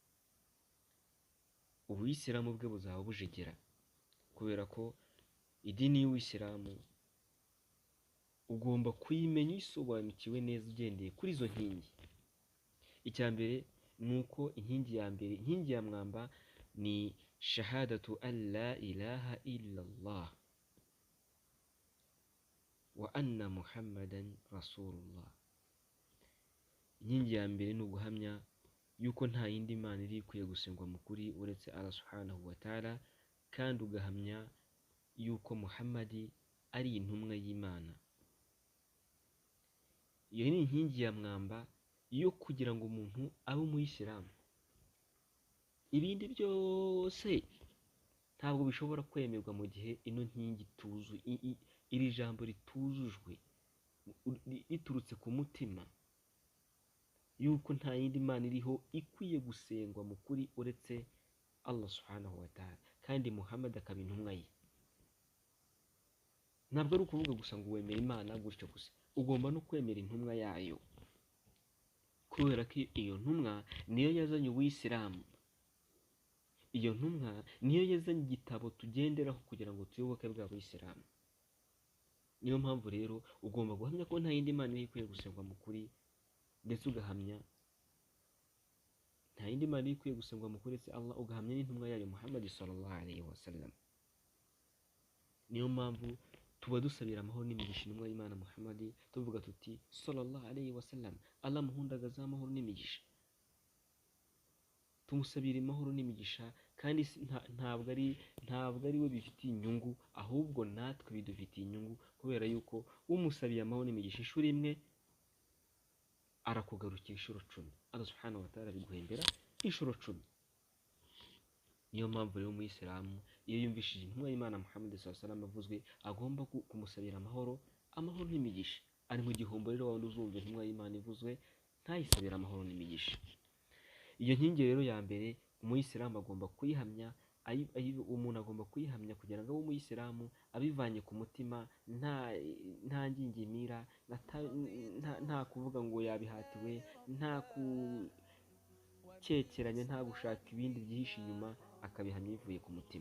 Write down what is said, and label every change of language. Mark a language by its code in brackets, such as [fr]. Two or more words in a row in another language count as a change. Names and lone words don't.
[rw] Uwisilamu bwe buzaba bujegera, kubera ko idini y'Uwisilamu ugomba kuyimenya uyisobanukiwe neza ugendeye kuri izo nkingi. Icya mbere ni uko inkingi ya mwamba ni [ar] شهادة أن لا إله إلا الله وأن محمدا رسول الله. [rw] Inkingi ya mbere ni uguhamya yuko nta yindi mana iri ikwiye gusengwa mu kuri uretse [ar] الله سبحانه وتعالى, [rw] kandi ugahamya yuko Muhammadi ari intumwa y'Imana. Iyo ni inkingi ya mwamba yo kugira ngo umuntu abe umuyisilamu. Ibindi byose ntabwo bishobora kwemerwa mu gihe ino nkingi iri jambo ritujujwe, riturutse ku mutima, yuko nta yindi mana iriho ikwiye gusengwa mu kuri uretse [ar] الله سبحانه وتعالى, [rw] kandi Muhammad akaba intumwa ye. Ntabwo ari ukuvuga gusa ngo wemera Imana gutyo gusa, ugomba no kwemera intumwa yayo, kubera ko iyo ntumwa niyo yazanye ubuyisilamu. Iyo ntumwa niyo yazanye igitabo tugenderaho kugira ngo tuyoboke bwa buyisilamu. Niyo mpamvu rero ugomba guhamya ko nta yindi Mana ikwiye gusengwa mu kuri, ndetse ugahamya nta yindi Mana ikwiye gusengwa mu kuri uretse Allah, ugahamya n'intumwa yayo Muhammad [ar] صلى الله عليه وسلم. [rw] Niyo mpamvu tuba dusabira amahoro n'imigisha intumwa y'Imana Muhammad, tuvuga tuti [ar] صلى الله عليه وسلم, [rw] Allah muhundagaza amahoro n'imigisha. Tumusabira amahoro n'imigisha, kandi ntabwo ari we bifitiye inyungu, ahubwo natwe bidufitiye inyungu, kubera yuko umusabiye amahoro n'imigisha inshuro imwe arakugarukira inshuro 10. [ar] الله سبحانه وتعالى [rw] biguhembera inshuro 10. Niyo mpamvu rero umuyisilamu iyo yumvishije intumwa y'Imana Muhammad [ar] صلى الله عليه وسلم [rw] avuzwe, agomba kumusabira amahoro n'imigisha. Ari mu gihombo rero wawundi uzumva intumwa y'Imana ivuzwe ntayisabira amahoro n'imigisha. Iyo nkingi rero ya mbere umuyisilamu agomba kuyihamya, umuntu agomba kuyihamya kugira ngo abe umuyisilamu abivanye ku mutima, nta ngingimira, nta kuvuga ngo yabihatiwe, nta kukekeranya, nta gushaka ibindi byihishe inyuma, akabihamya bivuye ku mutima.